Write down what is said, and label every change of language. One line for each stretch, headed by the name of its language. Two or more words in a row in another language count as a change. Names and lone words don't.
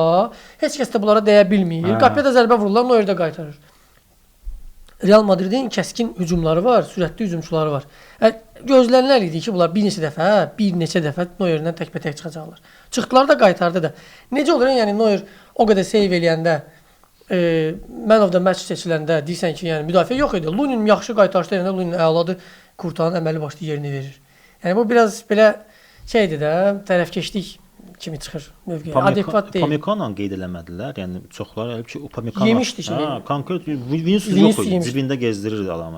Azerbaijani: Heç kəs də bunlara dəyə bilmir. Qapıya da zərbə vururlar, Neuer də qaytarır. Real Madridin kəskin hücumları var, sürətli hücumçuları var. Gözlənilən idi ki, bunlar bir neçə dəfə Neuerlə təkbətək çıxacaqlar. Çıxdılar da, qaytardı da. Necə olur? Yəni Neuer o qədər seyv eləyəndə
English: man of the match
Azerbaijani: seçiləndə deyirsən ki, yəni müdafiə yox idi. Lunin yaxşı qaytarışda eləyəndə Lunin əladır, Kurtanın əməli başlı yerini verir. Yəni bu biraz belə şeydir də, tərəfkeşlik kimi çıxır mövqeyə. Adekvat deyil. Upamecano qeyd eləmədilər. Yəni çoxları elə ki, Upamecano yemişdi ki. Konkret Vinicius yox idi, cibində gezdirirdi adamı.